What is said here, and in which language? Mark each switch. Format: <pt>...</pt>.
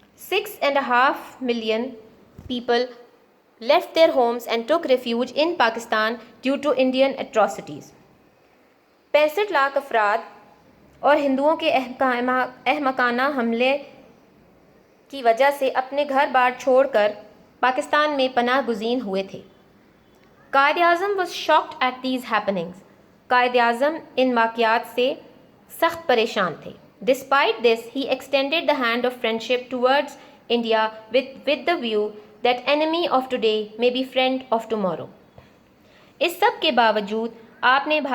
<en>6.5 million people left their homes and took refuge in Pakistan due to Indian atrocities.</en> <ur>65 lakh افراد اور ہندوؤں کے احمقانہ حملے کی وجہ سے اپنے گھر بار چھوڑ کر پاکستان میں پناہ گزین ہوئے تھے.</ur> <en>Quaid Azam was shocked at these happenings.</en> <ur>Quaid Azam ان واقعات سے سخت پریشان تھے.</ur> <en>Despite this, he extended the hand of friendship towards India with the view that enemy of today may be friend of tomorrow.</en> <ur>اس سب کے باوجود آپ نے بھارت</ur>